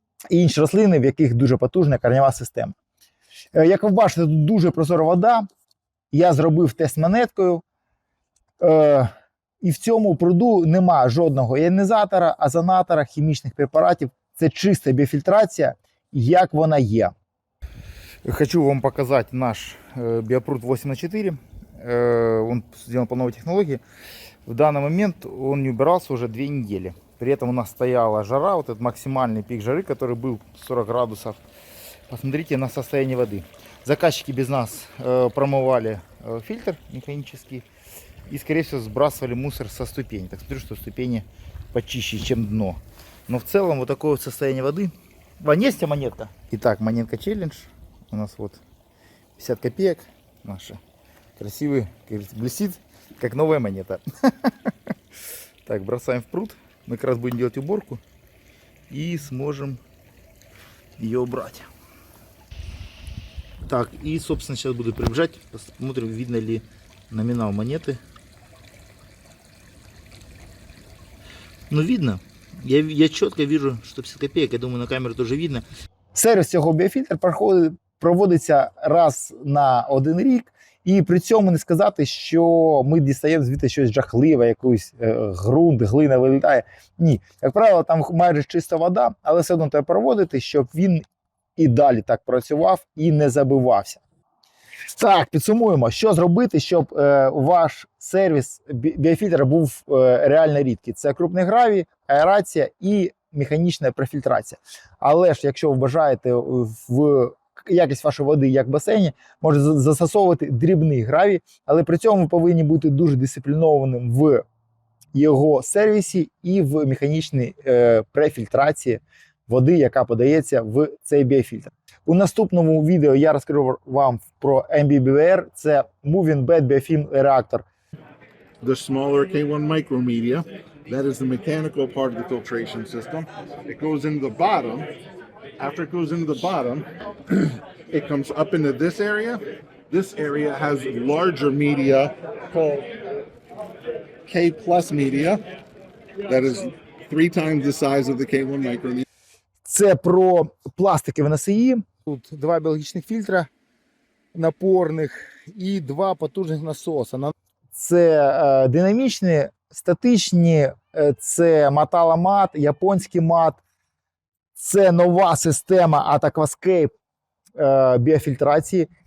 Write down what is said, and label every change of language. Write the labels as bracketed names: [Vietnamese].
[Ukrainian] І інші рослини, в яких дуже потужна корнева система. Як ви бачите, тут дуже прозора вода. Я зробив тест монеткою, і в цьому пруду нема жодного іонізатора, озонатора, хімічних препаратів. Це чиста біофільтрація, як вона є. Хочу вам показати наш биопруд 8х4. [Russian] Он сделан по новой технологии. В данный момент он не убирался уже 2 недели. При этом у нас стояла жара, вот этот максимальный пик жары, который был 40 градусов. Посмотрите на состояние воды. Заказчики без нас промывали фильтр механический и, скорее всего, сбрасывали мусор со ступени. Так смотрю, что ступени почище, чем дно. Но в целом вот такое вот состояние воды. Есть монетка. Итак, монетка челлендж. У нас вот 50 копеек наша. Красивый, блестит, как новая монета. Так, бросаем в пруд. Мы как раз будем делать уборку и сможем ее убрать. Так, и, собственно, сейчас буду приближать, посмотрим, видно ли номинал монеты. Ну, видно. Я четко вижу, что 50 копеек. Я думаю, на камеру тоже видно. [Ukrainian] Сервіс цього біофільтра проводиться раз на 1 рік. І при цьому не сказати, що ми дістаємо звідти щось жахливе, якийсь ґрунт, глина вилітає. Ні. Як правило, там майже чиста вода, але все одно треба проводити, щоб він і далі так працював і не забивався. Так, підсумуємо, що зробити, щоб ваш сервіс біофільтра був реально рідкий. Це крупний гравій, аерація і механічна профільтрація. Але ж, якщо ви бажаєте в якість вашої води, як в басейні, можете застосовувати дрібний гравій, але при цьому ви повинні бути дуже дисциплінованим в його сервісі і в механічній префільтрації води, яка подається в цей біофільтр. У наступному відео я розкажу вам про MBBR, це Moving Bed Biofilm Reactor. [English] The smaller K1 micromedia, that is the mechanical part of the filtration system. It goes into the bottom. After it goes into the bottom, it comes up into this area. This area has larger media called K plus media. That is 3 times the size of the K1 micromedia. [Ukrainian] Це про пластикові носії. Тут 2 біологічних фільтра напорних і 2 потужних насоси. Це динамічні, статичні, це Matala-Mat, японський мат. Це нова система Aquascape біофільтрації.